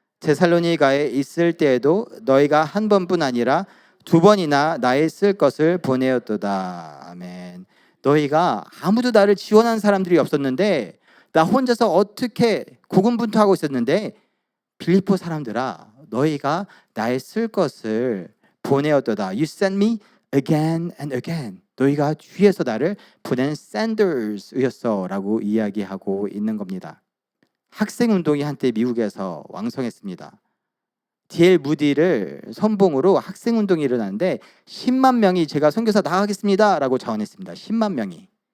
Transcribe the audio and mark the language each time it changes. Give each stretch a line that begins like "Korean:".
Korean: 데살로니가에 있을 때에도 너희가 한 번뿐 아니라 두 번이나 나의 쓸 것을 보내었도다. 아멘. 너희가 아무도 나를 지원한 사람들이 없었는데 나 혼자서 어떻게 고군분투하고 있었는데 빌립보 사람들아 너희가 나의 쓸 것을 보내었도다.
English: You sent me again and again.
Korean: 너희가 뒤에서 나를 보낸 senders였어 라고 이야기하고 있는 겁니다. 학생운동이 한때 미국에서 왕성했습니다. D.L. 무디를 선봉으로 학생운동이 일어났는데 10만 명이 제가 선교사 나가겠습니다 라고 자원했습니다. 10만 명이.